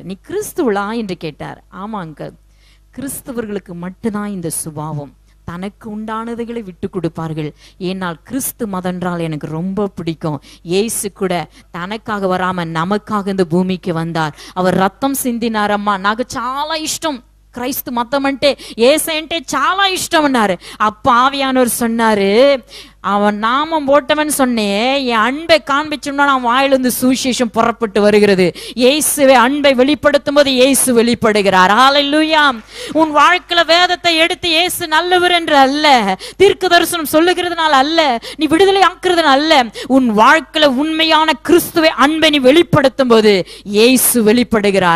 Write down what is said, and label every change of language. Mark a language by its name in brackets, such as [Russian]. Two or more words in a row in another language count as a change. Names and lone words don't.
[Tamil] நீ கிறிஸ்துவலா என்று கேட்டார். ஆமா அங்கிள், கிறிஸ்தவர்களுக்கு மட்டும்தான் இந்த சுபாவம், தனக்கு உண்டானதுகளை விட்டு கொடுப்பார்கள். ஏனால் கிறிஸ்து மதம் என்றால் எனக்கு ரொம்ப பிடிக்கும். இயேசு கூட தனக்காக வராம நமக்காக இந்த பூமிக்கு வந்தார். அவர் ரத்தம் சிந்தினார். [Telugu] அம்மா నాకు చాలా ఇష్టం క్రైస్తు మతం అంటే యేసు అంటే చాలా ఇష్టం అన్నారు. [Tamil] அப்ப ஆவியானவர் சொன்னாரு, அவன் நாமம் போட்டவன் சொன்னேன், என் அன்பை காண்பிச்சோம்னா நான் வாயிலிருந்து சுவிசேஷம் புறப்பட்டு வருகிறது. இயேசுவை அன்பை வெளிப்படுத்தும் போது இயேசு வெளிப்படுகிறார். ஹல்லேலூயா. உன் வாழ்க்கையில வேதத்தை எடுத்து இயேசு நல்லவர் என்று அல்ல, தீர்க்க தரிசனம் சொல்லுகிறதுனால அல்ல, நீ விடுதலை ஆக்குறதுனால அல்ல, உன் வாழ்க்கையில உண்மையான கிறிஸ்துவை அன்பை நீ வெளிப்படுத்தும் போது இயேசு வெளிப்படுகிறார்.